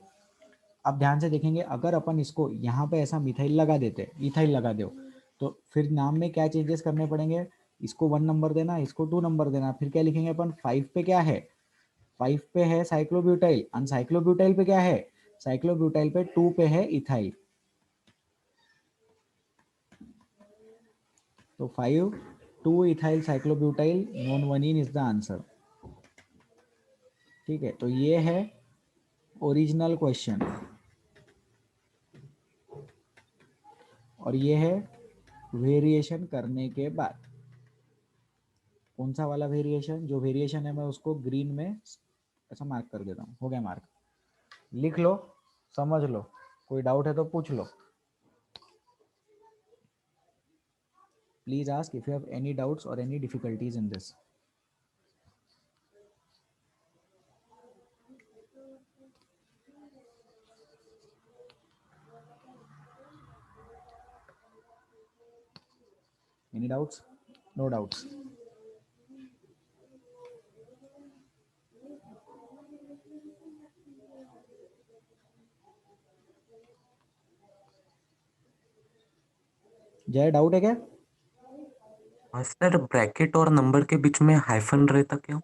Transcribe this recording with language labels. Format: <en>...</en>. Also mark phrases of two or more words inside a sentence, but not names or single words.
<hi>अब ध्यान से देखेंगे, अगर अपन इसको यहाँ पे ऐसा मिथाइल लगा देते, इथाइल लगा दो, तो फिर नाम में क्या चेंजेस करने पड़ेंगे? इसको 1 नंबर देना, इसको 2 नंबर देना, फिर क्या लिखेंगे अपन? 5 पे क्या है? 5 पे है साइक्लोब्यूटाइल, अनसाइक्लोब्यूटाइल पे क्या है? साइक्लोब्यूटाइल पे 2 पे है इथाइल। तो 5</hi> <en>2-ethyl cyclobutyl nonvanine is the answer.</en> <hi>ठीक है, तो ये है</hi> <en>original question</en> <hi>और ये है वेरिएशन करने के बाद। कौन सा वाला वेरिएशन? जो वेरिएशन है मैं उसको ग्रीन में ऐसा मार्क कर देता हूँ। हो गया मार्क। लिख लो, समझ लो, कोई डाउट है तो पूछ लो।</hi> <en>please ask if you have any doubts or any difficulties in this. Any doubts? No doubts.</en> <hi>जय, डाउट है क्या? सर ब्रैकेट और नंबर के बीच में हाइफन रहता क्या?</hi>